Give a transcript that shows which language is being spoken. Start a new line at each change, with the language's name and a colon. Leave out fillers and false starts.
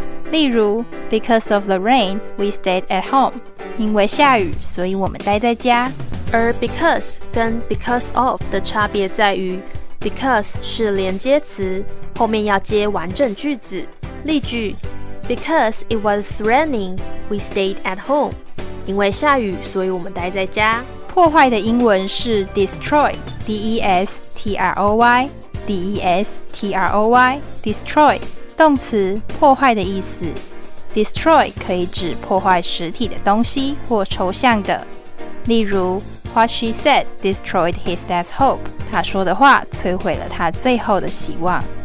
Chinese: 例如
English: Because of the rain, we stayed at home.
Chinese: 因为下雨，所以我们待在家。而 because 跟 because of 的差别在于 because 是连接词，后面要接完整句子。例句
English: Because it was raining, we stayed at home.
Chinese: 因为下雨，所以我们待在家。破坏的英文是 dɪ‌strɔɪ, D-E-S-T-R-O-Y, D-E-S-T-R-O-Y, dɪʻstrɔɪ 动词，破坏的意思。 Destroy 可以指破坏实体的东西或抽象的。例如
English: What she said destroyed his last hope.
Chinese: 她说的话摧毁了他最后的希望。